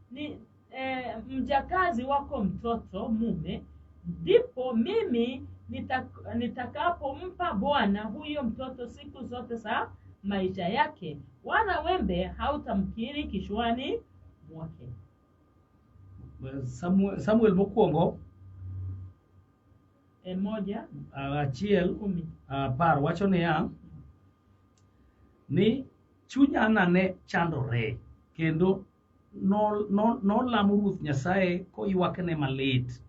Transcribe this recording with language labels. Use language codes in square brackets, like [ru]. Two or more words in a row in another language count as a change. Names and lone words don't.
[sw] mjakazi wako mtoto mume, ndipo mimi nitakapompa Bwana huyo mtoto siku zote za maisha yake, wala wembe hautamkiri kichwani mwake. [luo] Samuel mokuongo 1:10 wacho niya, ni chunya ne chandore kendo nolamo Ruoth Nyasaye koywakne malit.